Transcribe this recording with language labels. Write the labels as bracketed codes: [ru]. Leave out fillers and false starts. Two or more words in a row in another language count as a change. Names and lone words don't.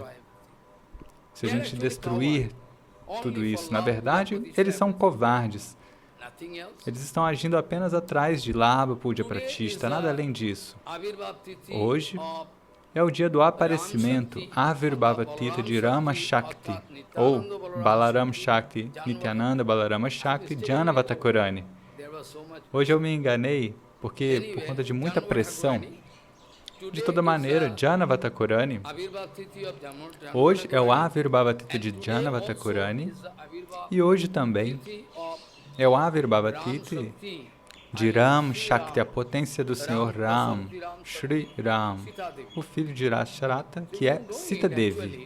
[pt] Se a gente destruir tudo isso, na verdade, eles são covardes. Eles estão agindo apenas atrás de [sa] Labha, Puja Pratishta, [pt] nada além disso. Hoje é o dia do aparecimento, [sa] Avirbhava Titha [pt] de Rama Shakti, ou Balaram Shakti, Nityananda Balarama Shakti, Janavatakurani. Hoje eu me enganei, porque por conta de muita pressão, de toda maneira, Janavatakurani, hoje é o [sa] Avirbhava Titha [pt] de Janavatakurani, e hoje também é o [sa] Avirbhava Titha [pt] de Ram Shakti, a potência do Senhor Ram, Shri Ram, o filho de Rasharata, que é Sita Devi.